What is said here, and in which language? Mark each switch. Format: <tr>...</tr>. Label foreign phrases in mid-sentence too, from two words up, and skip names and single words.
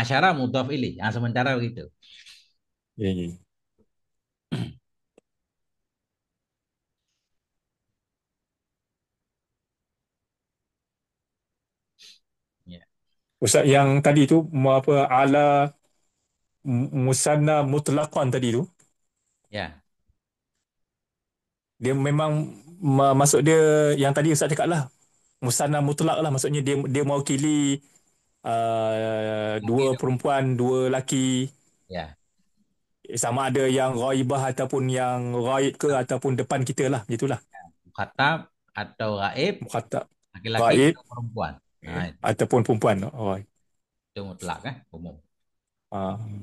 <id>asyara mudhaf ilaih. Ah, sementara begitu. ya ya. Ya.</id> <ms>Ustaz yang tadi tu apa</ms> <ar>على المثنى مطلقا</ar> <ms>tadi tu, Ya. dia memang maksud dia yang tadi Ustaz cakap lah, musanna mutlak lah, maksudnya dia mewakili dua Laki dua. perempuan dua laki, Ya. sama ada yang ghaibah ataupun yang ghaib ke ataupun depan kita lah, gitulah.</ms> <id>Mukhatab atau gaib, Mukhatab laki-laki ghaib atau perempuan. Nah,</id> <ms>ataupun perempuan. Oh.</ms> <id>itu mutlak umum. Ah,</id>